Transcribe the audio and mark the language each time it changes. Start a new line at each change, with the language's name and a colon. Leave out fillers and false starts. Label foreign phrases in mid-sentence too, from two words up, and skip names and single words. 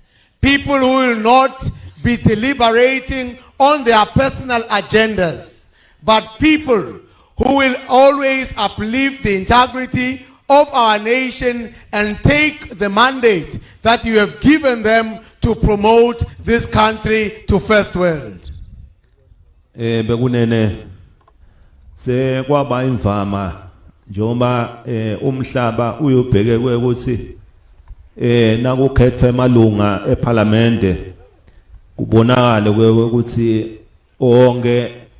English: People who will not be deliberating on their personal agendas, but people who will always uplift the integrity of our nation and take the mandate that you have given them to promote this country to first world.
Swati: Bekunene se kwaba imvama njengoba umhlaba uyobheke ukuthi nakukhethwa emalunga eParliament kubonakala ukuthi onke